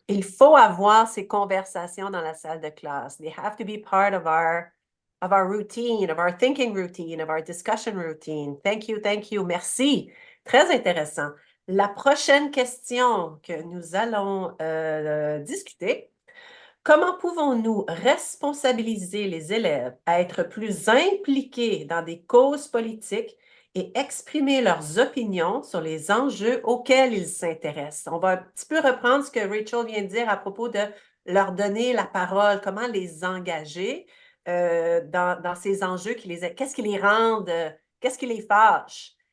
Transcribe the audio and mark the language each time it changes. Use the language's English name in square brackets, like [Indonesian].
[French] Il faut avoir ces conversations dans la salle de classe. [English] They have to be part of our routine, of our thinking routine, of our discussion routine. Thank you, thank you. [French] Merci. Très intéressant. La prochaine question que nous allons discuter: comment pouvons-nous responsabiliser les élèves à être plus impliqués dans des causes politiques et exprimer leurs opinions sur les enjeux auxquels ils s'intéressent. On va un petit peu reprendre ce que Rachel vient de dire à propos de leur donner la parole, comment les engager dans ces enjeux, qu'est-ce qui les rend, qu'est-ce qui les fâche.